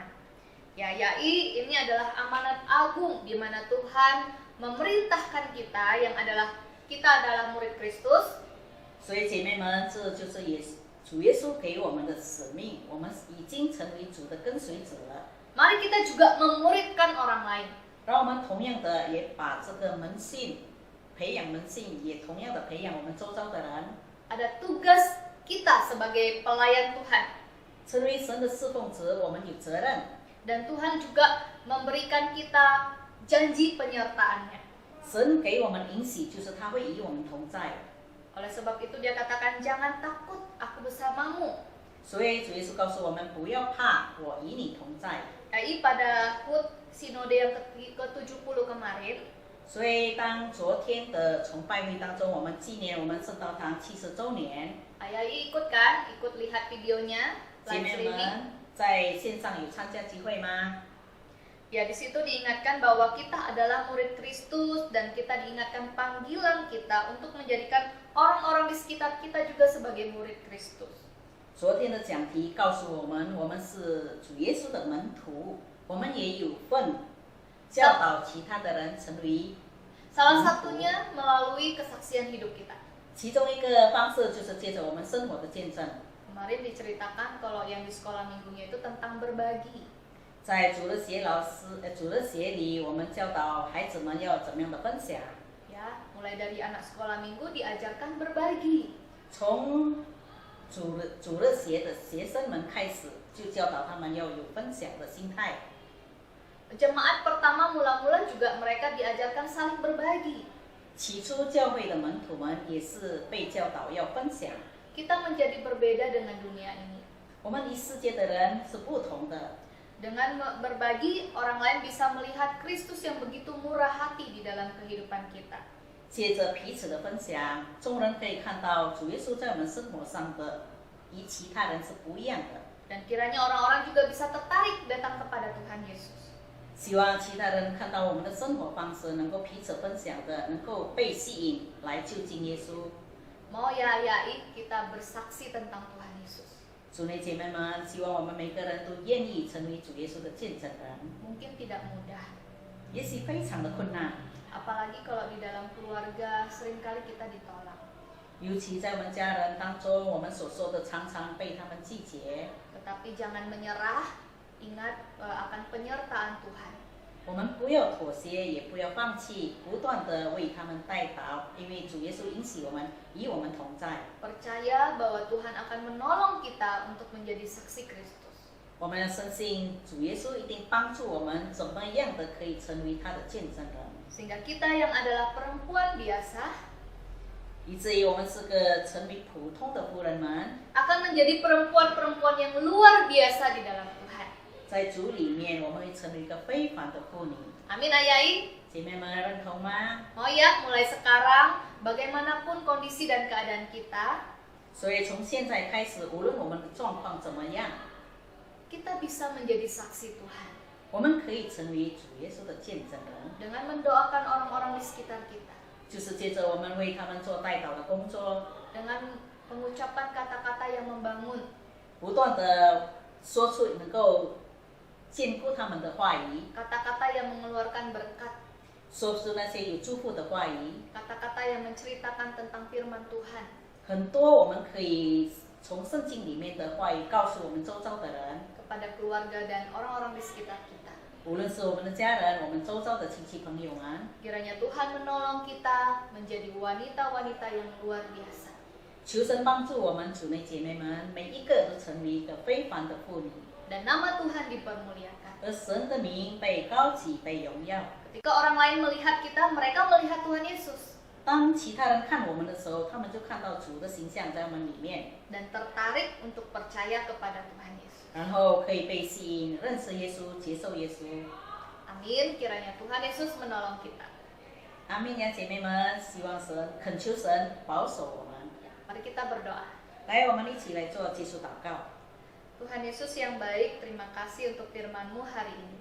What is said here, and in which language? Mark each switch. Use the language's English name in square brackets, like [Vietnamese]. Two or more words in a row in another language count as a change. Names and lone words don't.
[Indonesian] Ya, Yai, ini adalah amanat agung di mana Tuhan memerintahkan kita kita adalah murid Kristus. [Chinese] 所以姐妹们，这就是主耶稣给我们的使命，我们已经成为主的跟随者了。 [Indonesian] Mari kita juga memuridkan orang lain. [Chinese] 让我们同样的也把这个门信培养门信，也同样的培养我们周遭的人， [Indonesian] Ada tugas kita sebagai pelayan Tuhan. [Chinese] 成为神的侍奉者，我们有责任。 [Indonesian] Dan Tuhan juga memberikan kita janji penyertaannya. [Chinese] 神给我们应许，就是他会与我们同在。 [Indonesian] Oleh sebab itu dia katakan, jangan takut, aku bersamamu. [Chinese] 所以主耶稣告诉我们不要怕，我与你同在。 [Indonesian] Yai pada HUT Sinode yang ke-70 kemarin, [Chinese] 所以当昨天的崇拜会当中，我们纪念我们圣道堂70周年， [Indonesian] Yai ikut kan? Ikut lihat videonya, [Chinese] 姐 live 妹 streaming. 们在线上有参加集会吗？ [Indonesian] Ya, di situ diingatkan bahwa kita adalah murid Kristus dan kita diingatkan panggilan kita untuk menjadikan orang-orang di sekitar kita juga sebagai murid Kristus. [Chinese] 昨天的讲题告诉我们，我们是主耶稣的门徒，我们也有份教导其他的人成为。 [Indonesian] Salah satunya melalui kesaksian hidup kita. [Chinese] 其中一个方式就是借着我们生活的见证。 [Indonesian] Kemarin diceritakan kalau yang di sekolah minggunya itu tentang berbagi. [Chinese] 在主日学里，我们教导孩子们要怎么样的分享。 [Indonesian] Ya, mulai dari anak sekolah minggu diajarkan berbagi. [Chinese] 从主日学的学生们开始，就教导他们要有分享的心态。 [Indonesian] Jemaat pertama mula-mula juga mereka diajarkan saling berbagi. [Chinese] 起初教会的门徒们也是被教导要分享。 [Indonesian] Kita menjadi berbeda dengan dunia ini. [Chinese] 我们与世界的人是不同的。 [Indonesian] Dengan berbagi, orang lain bisa melihat Kristus yang begitu murah hati di dalam kehidupan kita. [Chinese] 借着彼此的分享，众人可以看到主耶稣在我们生活上的与其他人是不一样的。 [Indonesian] Dan kiranya orang-orang juga bisa tertarik datang kepada Tuhan Yesus. [Chinese] 希望其他人看到我们的生活方式，能够彼此分享的，能够被吸引来就近耶稣。 [Indonesian] Mau ya Yai kita bersaksi tentang Tuhan Yesus. [Chinese] 主内姐妹们，希望我们每个人都愿意成为主耶稣的见证人。 [Indonesian] Mungkin tidak mudah. [Chinese] 也许非常的困难， [Indonesian] Apalagi kalau di dalam keluarga seringkali kita ditolak. [Chinese] 尤其在我们家人当中，我们所说的常常被他们拒绝。 [Indonesian] Tetapi jangan menyerah, ingat akan penyertaan Tuhan. [Chinese] 我们不要妥协，也不要放弃，不断的为他们代祷，因为主耶稣允许我们与我们同在。 [Indonesian] Percaya bahwa Tuhan akan menolong kita untuk menjadi saksi Kristus. [Chinese] 我们要深信主耶稣一定帮助我们，怎么样的可以成为他的见证人， [Indonesian] Sehingga kita yang adalah perempuan biasa [Chinese] 以至于我们是个成为普通的妇人们， [Indonesian] akan menjadi perempuan-perempuan yang luar biasa di dalam Tuhan. [Chinese] 在主里面我们会成为一个非凡的妇女。 [Indonesian] Amin Ayai. [Chinese] 姐妹们认同吗？ [Indonesian] Mau ya mulai sekarang bagaimanapun kondisi dan keadaan kita, [Chinese] 所以从现在开始，无论我们的状况怎么样， [Indonesian] kita bisa menjadi saksi Tuhan [Chinese] 我们可以成为主耶稣的见证人， [Indonesian] dengan mendoakan orang-orang di sekitar kita, [Chinese] 就是借着我们为他们做代祷的工作， [Indonesian] dengan pengucapan kata-kata yang membangun, [Chinese] 不断的说出能够坚固他们的话语， [Indonesian] kata-kata yang mengeluarkan berkat, [Chinese] 说出那些有祝福的话语。 [Indonesian] kata-kata yang menceritakan tentang firman Tuhan. [Chinese] 很多我们可以从圣经里面的话语告诉我们周遭的人， [Indonesian] Kepada keluarga dan orang-orang di sekitar kita. [Chinese] 无论是我们的家人，我们周遭的亲戚朋友们， [Indonesian] Kiranya Tuhan menolong kita menjadi wanita-wanita yang luar biasa. [Chinese] 求神帮助我们主内姐妹们，每一个都成为一个非凡的妇女， [Indonesian] Dan nama Tuhan dipermuliakan. [Chinese] 而神的名被高举、被荣耀。 [Indonesian] Ketika orang lain melihat kita, mereka melihat Tuhan Yesus. [Chinese] 当其他人看我们的时候，他们就看到主的形象在我们里面， [Indonesian] Dan tertarik untuk percaya kepada Tuhan Yesus. [Chinese] 然后可以被吸引，认识耶稣，接受耶稣。 [Indonesian] Amin, kiranya Tuhan Yesus menolong kita. [Chinese] 阿门呀，姐妹们，希望神恳求神保守我们。 [Indonesian] Mari kita berdoa. [Chinese] 来，我们一起来做结束祷告。 [Indonesian] Tuhan Yesus yang baik, terima kasih untuk firman-Mu hari ini.